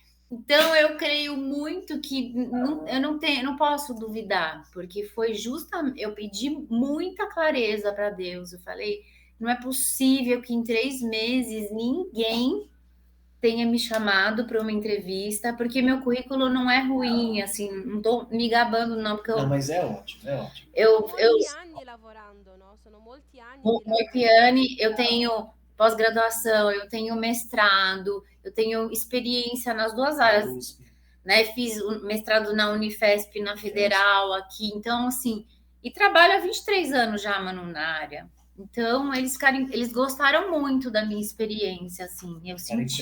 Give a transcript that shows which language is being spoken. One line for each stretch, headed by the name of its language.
Portuguese: Então, eu creio muito que eu não posso duvidar, porque foi justamente. Eu pedi muita clareza para Deus. Eu falei: não é possível que em 3 meses ninguém tenha me chamado para uma entrevista, porque meu currículo não é ruim, assim, não estou me gabando, não, porque Não, mas é ótimo, é ótimo.
Italian: Molti anni lavorando, no? Sono molti anni di Molti lavoro.
Portuguese: anni, eu tenho pós-graduação, eu tenho mestrado, eu tenho experiência nas duas áreas, né? Fiz o mestrado na Unifesp, na Federal, aqui, então, assim, e trabalho há 23 anos já, Manu, na área. Então, eles gostaram muito da minha experiência, assim, eu senti.